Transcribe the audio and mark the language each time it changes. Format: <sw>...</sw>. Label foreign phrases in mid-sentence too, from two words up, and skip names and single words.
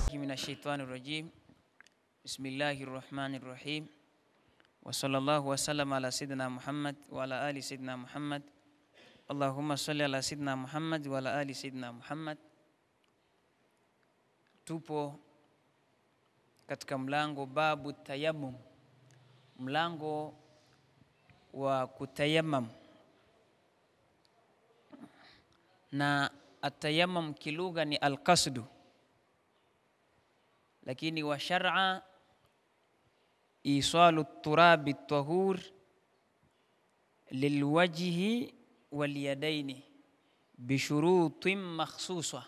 <ar>من الشيطان الرجيم. بسم الله الرحمن الرحيم. وصلى الله وسلم على سيدنا محمد وعلى آل سيدنا محمد. اللهم صل على سيدنا محمد وعلى آل سيدنا محمد.</ar> <sw>Tupo katika mlango</sw> <ar>باب التيمم,</ar> <sw>mlango wa kutayammam.</sw> <ar>Na التيمم</ar> <sw>kilugha ni</sw> <ar>القصد, lakini وشرعا إيصال تراب طهور للوجه واليدين بشروط مخصوصة.</ar>